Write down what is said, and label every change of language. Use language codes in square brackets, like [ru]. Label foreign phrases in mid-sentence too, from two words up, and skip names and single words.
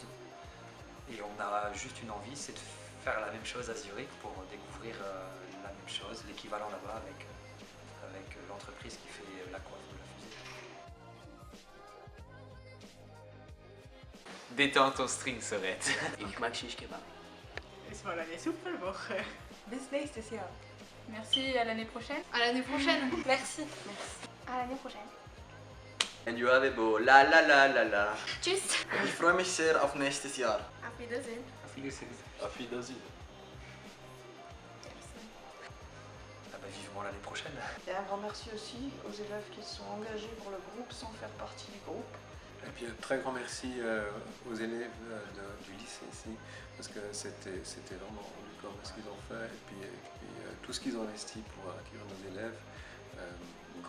[fr] Et on a juste une envie, c'est de faire la même chose à Zurich pour découvrir la même chose, l'équivalent là-bas avec l'entreprise qui fait la coiffe de la fusée. Détends ton string, Sorette. [de] Ich mag Shish Kebab. Es war eine super Woche. Bis nächstes Jahr. [fr] Merci, à l'année prochaine. À l'année prochaine. Merci. À l'année prochaine. En you have beau la la la la la. [de] Tschüss. Ich freue mich sehr auf nächstes Jahr. Auf Wiedersehen. Auf Wiedersehen. Auf Wiedersehen. [fr] Ah bah, vivement l'année prochaine. Et un grand merci aussi aux élèves qui se sont engagés pour le groupe sans faire partie du groupe. Et puis un très grand merci aux élèves du lycée ici, parce que c'était vraiment du corps ce qu'ils ont fait, et puis tout ce qu'ils ont investi pour accueillir nos élèves.